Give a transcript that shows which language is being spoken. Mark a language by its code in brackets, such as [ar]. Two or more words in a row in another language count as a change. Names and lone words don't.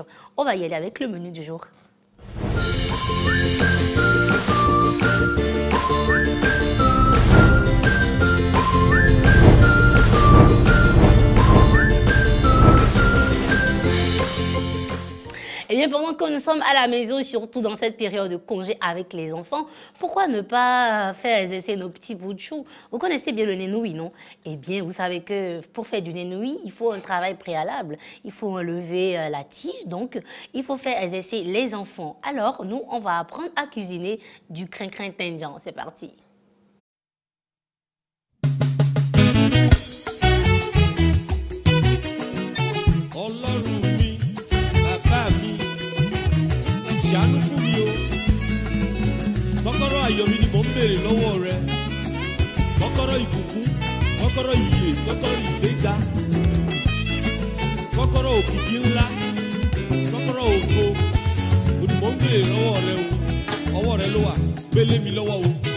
[fr] On va y aller avec le menu du jour. Eh bien, pendant que nous sommes à la maison, surtout dans cette période de congé avec les enfants, pourquoi ne pas faire exercer nos petits bouts de chou? Vous connaissez bien le nénoui, non? Eh bien, vous savez que pour faire du nénoui, il faut un travail préalable. Il faut enlever la tige, donc il faut faire exercer les enfants. Alors, nous, on va apprendre à cuisiner du crin-crin tindian. C'est parti. [yo] Ṣàánú fún mi o, kọ́kọ́rọ́ ayọ̀ mi ni mò ń béèrè lọ́wọ́ rẹ, kọ́kọ́rọ́ ìbùkún, kọ́kọ́rọ́ ìyè, kọ́kọ́rọ́ ìgbéga, kọ́kọ́rọ́ òkìkí ńlá, kọ́kọ́rọ́ ògo, o ni mò ń béèrè lọ́wọ́ rẹ o, ọwọ́ rẹ ló wà, gbélé mi lọ́wọ́ o.